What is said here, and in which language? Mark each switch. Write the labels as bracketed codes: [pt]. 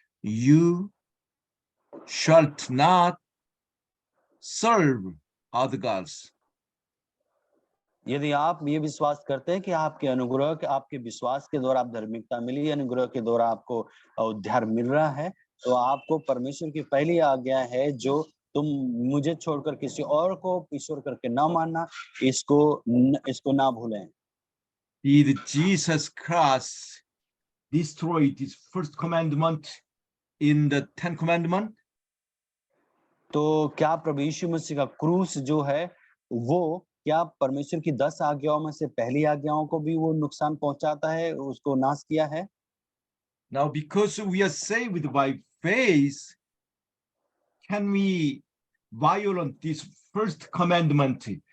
[en] You shall not serve other gods. [hi] यदि आप ये विश्वास करते हैं कि आपके अनुग्रह के आपके विश्वास के द्वारा आप धार्मिकता मिली, अनुग्रह के द्वारा आपको उद्धार मिल रहा है, तो आपको परमेश्वर की पहली आज्ञा है जो तुम मुझे छोड़कर किसी और को ईश्वर करके ना मानना, इसको ना भूलें। [en] Did Jesus Christ destroy this first commandment in the 10 commandment? [hi] तो क्या प्रभु यीशु मसीह का क्रूस जो है वो क्या परमेश्वर की 10 आज्ञाओं में से पहली आज्ञाओं को भी वो नुकसान पहुंचाता है, उसको नाश किया है? [en] Now, because we are saved by faith, can we violate this first commandment?